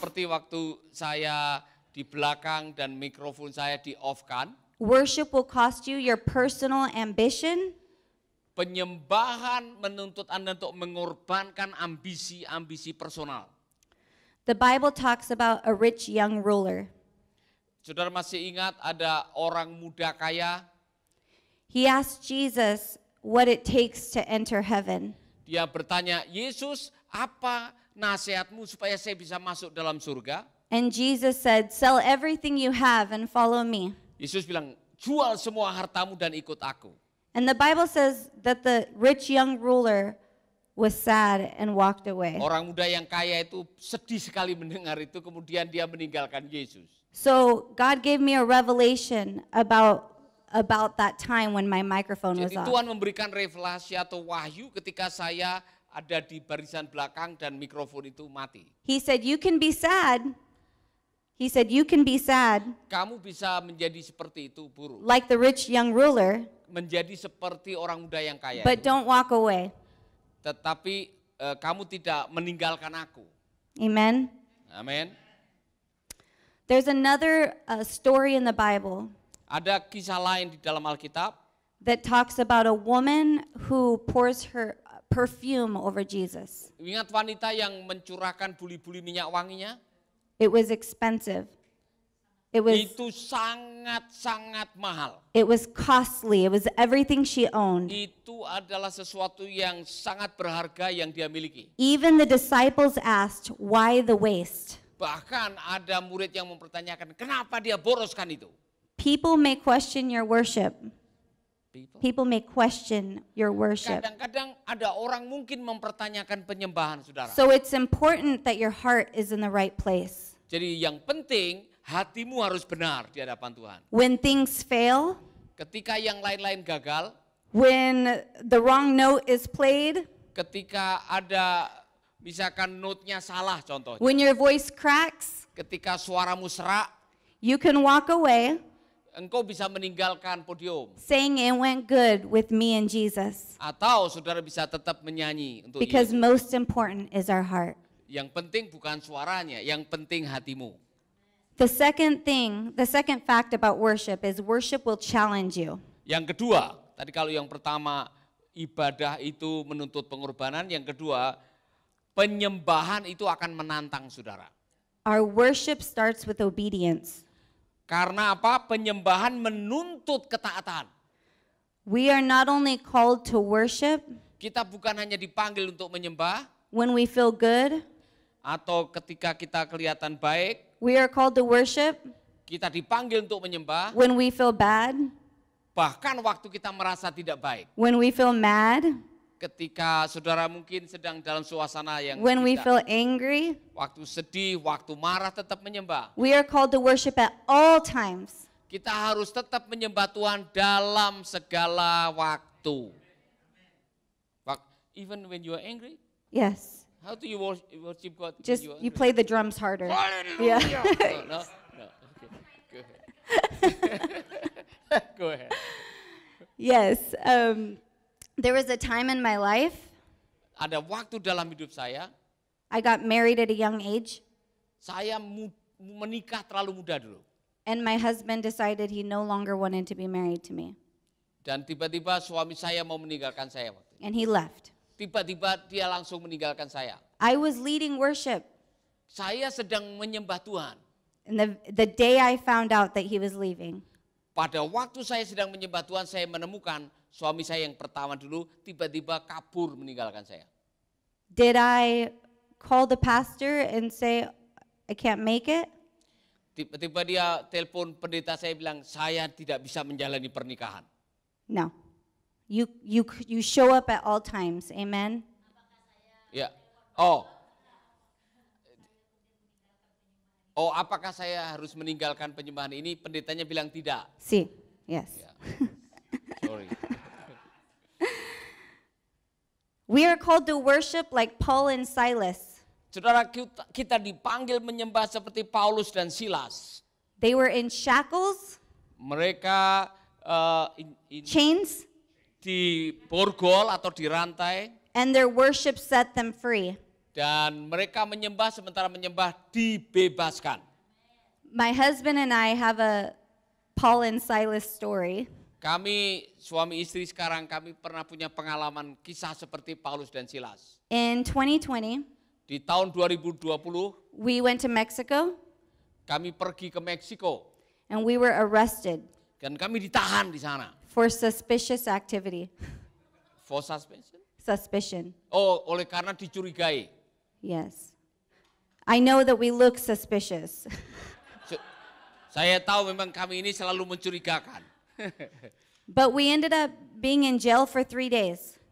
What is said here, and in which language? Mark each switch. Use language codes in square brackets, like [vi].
[id] Seperti waktu saya di belakang dan mikrofon saya di-off-kan. [en] Worship will cost you your personal ambition. [id] Penyembahan menuntut Anda untuk mengorbankan ambisi-ambisi personal. [en] The Bible talks about a rich young ruler. [id] Saudara masih ingat ada orang muda kaya? [en] He asked Jesus what it takes to enter heaven. [id] Dia bertanya, Yesus, apa nasihatmu supaya saya bisa masuk dalam surga? [en] And Jesus said, sell everything you have and follow me. [id] Yesus bilang, jual semua hartamu dan ikut aku. [en] And the Bible says that the rich young ruler was sad and walked away. [id] Orang muda yang kaya itu sedih sekali mendengar itu, kemudian dia meninggalkan Yesus. [en] So God gave me a revelation about that time when my microphone was [id] Jadi [en] off. [id] Tuhan memberikan revelasi atau wahyu ketika saya ada di barisan belakang dan mikrofon itu mati. [en] He said, you can be sad. He said, you can be sad [id] Kamu bisa menjadi seperti itu, buruk. [en] like the rich young ruler, [id] Menjadi seperti orang muda yang kaya [en] but [id] itu. [en] don't walk away. [id] Tetapi kamu tidak meninggalkan aku. [en] Amen. [id] Amin. [en] There's another story in the Bible [id] Ada kisah lain di dalam Alkitab [en] that talks about a woman who pours her perfume over Jesus. [id] Ingat wanita yang mencurahkan buli-buli minyak wanginya? [en] It was expensive. It [id] Itu sangat-sangat mahal. [en] was costly. It was everything she owned. [id] Itu adalah sesuatu yang sangat berharga yang dia miliki. [en] Even the disciples asked, why the waste? [id] Bahkan ada murid yang mempertanyakan, kenapa dia boroskan itu? [en] People may question your worship. People may question your worship. [id] Kadang-kadang ada orang mungkin mempertanyakan penyembahan saudara. [en] So it's important that your heart is in the right place. [id] Jadi yang penting hatimu harus benar di hadapan Tuhan. [en] When things fail, [id] Ketika yang lain-lain gagal, [en] when the wrong note is played, [id] ketika ada misalkan note-nya salah contohnya, [en] when your voice cracks, [id] ketika suaramu serak, [en] you can walk away [id] engkau bisa meninggalkan podium. [en] saying it went good with me and Jesus. [id] Atau saudara bisa tetap menyanyi untuk [en] Because [id] Yesus. [en] most important is our heart. [id] Yang penting bukan suaranya, yang penting hatimu. [en] The second fact about worship is worship will challenge you. [id] Yang kedua, tadi kalau yang pertama ibadah itu menuntut pengorbanan, yang kedua penyembahan itu akan menantang saudara. [en] Our worship starts with obedience. [id] Karena apa? Penyembahan menuntut ketaatan. [en] We are not only called to worship [id] Kita bukan hanya dipanggil untuk menyembah [en] when we feel good, [id] atau ketika kita kelihatan baik, [en] we are called to worship [id] kita dipanggil untuk menyembah, [en] when we feel bad, [id] bahkan waktu kita merasa tidak baik. [en] when we feel mad, [id] Ketika saudara mungkin sedang dalam suasana yang [en] when we [id] tidak, [en] feel angry. [id] waktu sedih, waktu marah tetap menyembah. [en] We are called to worship at all times. [id] Kita harus tetap menyembah Tuhan dalam segala waktu. [en] Even when you are angry, Yes. how do you worship God? when Just you are you angry? play the drums harder. Hallelujah. Yeah. No. Okay. Go ahead. Yes. There was a time in my life [id] Ada waktu dalam hidup saya, [en] I got married at a young age, [id] saya menikah terlalu muda dulu. [en] and my husband decided he no longer wanted to be married to me, [id] Dan tiba-tiba suami saya mau meninggalkan saya waktu itu. [en] and he left. [id] Tiba-tiba dia langsung meninggalkan saya. [en] I was leading worship, [id] Saya sedang menyembah Tuhan. [en] and the day I found out that he was leaving, [id] Pada waktu saya sedang menyembah Tuhan, saya menemukan suami saya yang pertama dulu tiba-tiba kabur meninggalkan saya. [en] did I call the pastor and say, I can't make it? [id] Tiba-tiba dia telepon pendeta, saya bilang, saya tidak bisa menjalani pernikahan. [en] No. You show up at all times. Amen. [id] Ya. Apakah saya harus meninggalkan penyembahan ini? Pendetanya bilang tidak. [en] See. Yes. [id] Ya. [en] Sorry. We are called to worship like Paul and Silas. [id] Saudara, kita dipanggil menyembah seperti Paulus dan Silas. [en] They were in shackles, [id] Mereka [en] chains, [id] di borgol atau di rantai. [en] and their worship set them free. [id] Dan mereka menyembah, sementara menyembah dibebaskan. [en] My husband and I have a Paul and Silas story. [id] Kami suami istri sekarang, kami pernah punya pengalaman kisah seperti Paulus dan Silas. [en] In 2020, [id] Di tahun 2020, [en] we went to Mexico [id] kami pergi ke Meksiko. [en] and we were arrested [id] Dan kami ditahan di sana. [en] for suspicious activity. For suspension? Suspicion. [id] Oleh karena dicurigai. [en] Yes. I know that we look suspicious. [id] Saya tahu memang kami ini selalu mencurigakan. [en] But we ended up being in jail for 3 days.